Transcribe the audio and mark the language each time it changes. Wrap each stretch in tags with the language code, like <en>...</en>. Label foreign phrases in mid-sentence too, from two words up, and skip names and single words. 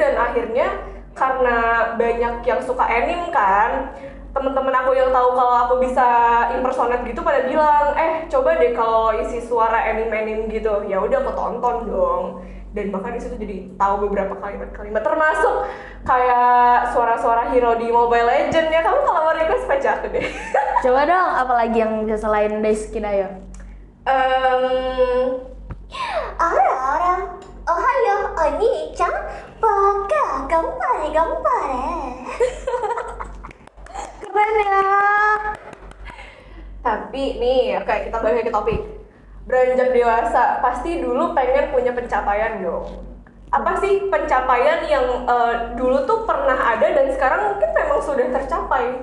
<id>Dan akhirnya karena banyak yang suka anime kan, temen-temen aku yang tahu kalau aku bisa impersonate gitu pada bilang, coba deh kalau isi suara anime gitu. Ya udah aku tonton dong. Dan bahkan di situ jadi tahu beberapa kalimat-kalimat, termasuk kayak suara-suara hero di Mobile Legends ya. Kamu kalau mau request pecah aku deh. Coba dong, apalagi yang bisa selain</id> <ja>大好きだよ? あらあらおはようお兄ちゃんバカ頑張れ頑張れ</ja> <id>Keren ya. Tapi nih, oke kita balik ke topik. Beranjak dewasa, pasti dulu pengen punya pencapaian dong. Apa sih pencapaian yang dulu tuh pernah ada dan sekarang mungkin memang sudah tercapai?</id>